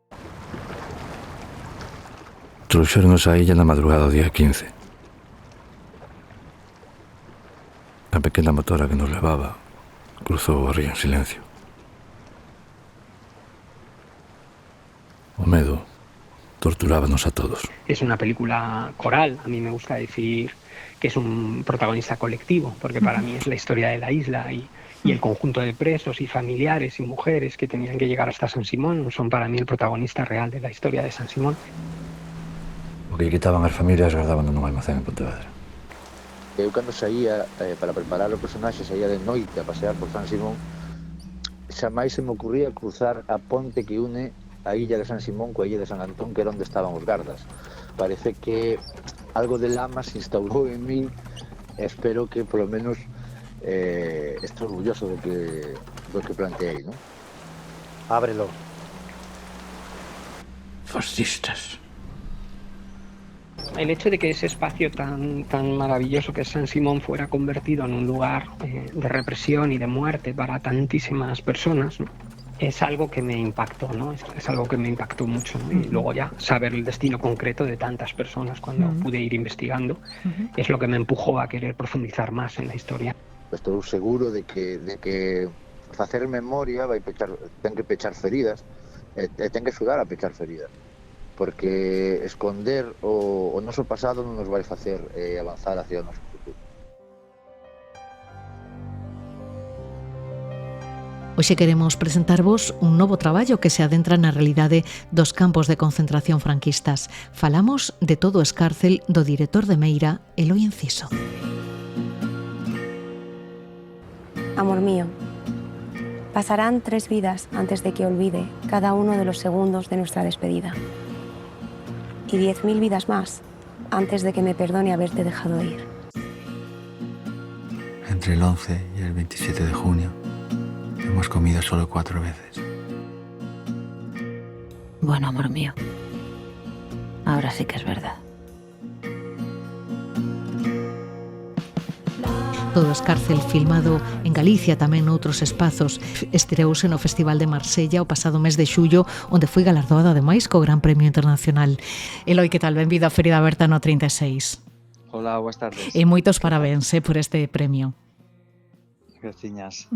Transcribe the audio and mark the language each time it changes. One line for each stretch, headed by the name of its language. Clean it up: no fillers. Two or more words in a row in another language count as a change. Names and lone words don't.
Galician: Trouxéronos a illa na madrugada do día 15. A pequena motora que nos levaba cruzou o río en silencio. O medo torturábanos a todos.
Spanish: Es una película coral, a mí me gusta decir que es un protagonista colectivo, porque para mí es la historia de la isla y el conjunto de presos y familiares y mujeres que tenían que llegar hasta San Simón son para mí el protagonista real de la historia de San Simón.
Galician: O que quitaban as familias guardaban nun almacén en Pontevedra. Eu cando saía para preparar o personaxe, saía de noite a pasear por San Simón, xa máis se me ocurría cruzar a ponte que une a illa de San Simón coa illa de San Antón, que era onde estaban os gardas. Parece que algo de lama se instaurou en mí e espero que polo menos estou orgulloso do que planteei, ¿no? Ábrelo. Fascistas.
Spanish: El hecho de que ese espacio tan maravilloso que es San Simón fuera convertido en un lugar de represión y de muerte para tantísimas personas, ¿no? Es algo que me impactó, ¿no? Es algo que me impactó mucho, ¿no? Y luego ya saber el destino concreto de tantas personas cuando pude ir investigando es lo que me empujó a querer profundizar más en la historia.
Galician: Estou seguro de que facer memoria ten que pechar feridas e ten que axudar a pechar feridas, porque esconder o noso pasado non nos vai facer avanzar hacia o noso futuro. Hoxe queremos presentarvos un novo traballo que se adentra na realidade dos campos de concentración franquistas. Falamos de Todo o escárcel do director de Meira, Eloi Enciso.
Spanish: Amor mío, pasarán 3 vidas antes de que olvide cada uno de los segundos de nuestra despedida. Y 10.000 vidas más antes de que me perdone haberte dejado ir. Entre el 11 y el 27 de junio hemos comido solo 4 veces. Bueno, amor mío, ahora sí que es verdad.
Galician: Todo o escárcel, filmado en Galicia, tamén noutros espazos, estreouse no Festival de Marsella o pasado mes de xullo, onde foi galardoado ademais co Gran Premio Internacional. Eloi, que tal? Benvido á Feria Aberta no 36. Hola, boas tardes. E moitos parabéns por este premio. Graciñas.